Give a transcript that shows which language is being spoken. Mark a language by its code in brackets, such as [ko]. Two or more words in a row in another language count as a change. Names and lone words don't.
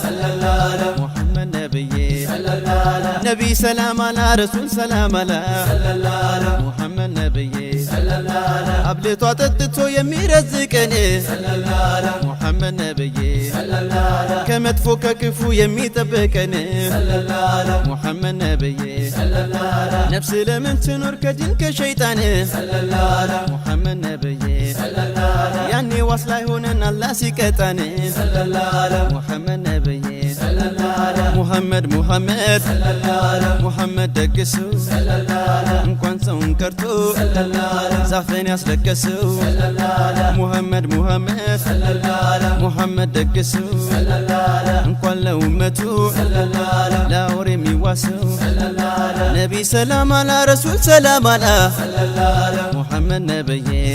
[ar] محمد نبي نبي سلام على رسول سلام على محمد نبي [am] አብልቶ አጠጥቶ የሚረዝቀን [ar] محمد نبي [am] ከመጥፎ ከክፉ የሚጠብቀን [ar] محمد نبي [am] ነፍስ ለምን ትኖር ከጅን ከሸይጣን [ar] محمد نبي [am] ያኔ ዋስ ላይ ሆነን አላህ ሲቀጣን [ar] محمد نبي [am] ሙሐመድ ሙሐመድ ሙሐመድ ደግሰው እንኳን ሰውን ከርቶ ዛፍን ያስለቀሰው ሙሐመድ ሙሐመድ ሙሐመድ ደግሰው እንኳን ለኡመቱ ለአውሬ የሚዋሰው [ar] نبي سلام على رسول سلام على محمد [am] ነብዬ